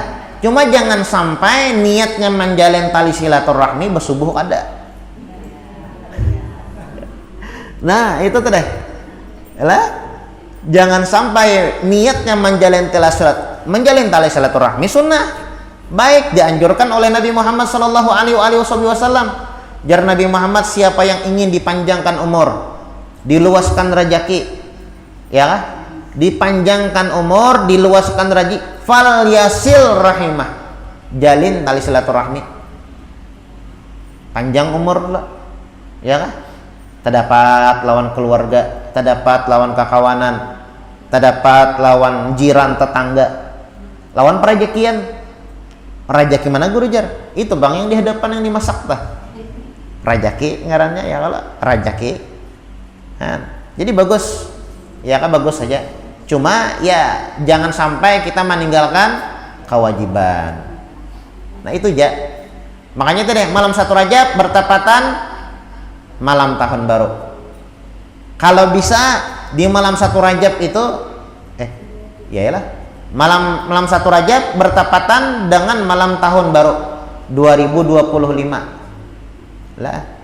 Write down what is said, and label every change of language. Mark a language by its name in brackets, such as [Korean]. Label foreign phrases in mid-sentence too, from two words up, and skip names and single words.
[Indonesian] Cuma jangan sampai niatnya menjalin tali silaturahmi bersubuh ada. Nah, itu tuh deh. Lah, jangan sampai niatnya menjalin tali silaturahmi sunnah. Baik dianjurkan oleh Nabi Muhammad [Arabic] sallallahu alaihi wasallam. [Indonesian] Jar Nabi Muhammad, siapa yang ingin dipanjangkan umur, diluaskan rezeki, ya, dipanjangkan umur, diluaskan rezeki, [Arabic] fal yasil rahimah, [Indonesian] jalin tali silaturahmi, panjang umur lah, ya kan? Terdapat lawan keluarga, terdapat lawan kakawanan, terdapat lawan jiran tetangga, lawan perejekian. [Banjar] Rajaki mana guru jar? Itu bang yang di hadapan yang dimasak tah. Rajaki ngarannya ya kalau rajaki. [Indonesian] Nah, jadi bagus, ya kan bagus saja. Cuma ya jangan sampai kita meninggalkan kewajiban. Nah itu ya. Makanya tadi malam 1 Rajab bertepatan malam tahun baru. Kalau bisa di malam 1 Rajab itu malam 1 Rajab bertepatan dengan malam tahun baru 2025 lah.